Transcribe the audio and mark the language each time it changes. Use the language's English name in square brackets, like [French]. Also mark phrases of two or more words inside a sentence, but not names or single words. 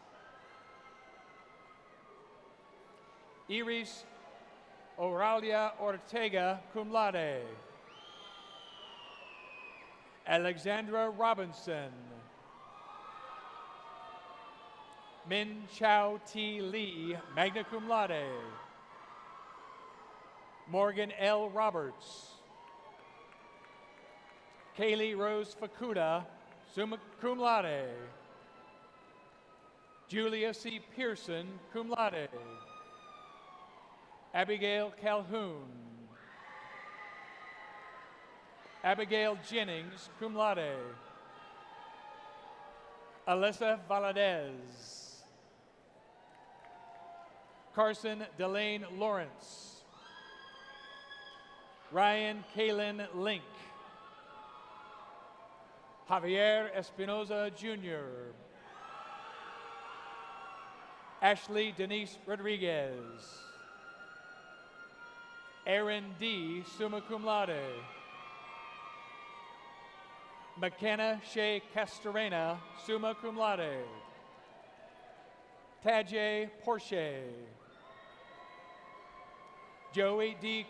[English] Iris Auralia Ortega, [Latin] cum laude. [English] Alexandra Robinson. Min Chao T. Lee, [Latin] magna cum laude. [English] Morgan L. Roberts. Kaylee Rose Fakuda, [Latin] summa cum laude. [English] Julia C. Pearson, [Latin] cum laude. [English] Abigail Calhoun. Abigail Jennings, [Latin] cum laude. [English] Alyssa Valadez. Carson Delane Lawrence. Ryan Kalen Link. Javier Espinoza Jr. Ashley Denise Rodriguez. Aaron D., [Latin] summa cum laude. [English] McKenna Shea Castorena, [Latin] summa cum laude. [English] Tajay Porsche. Joey D.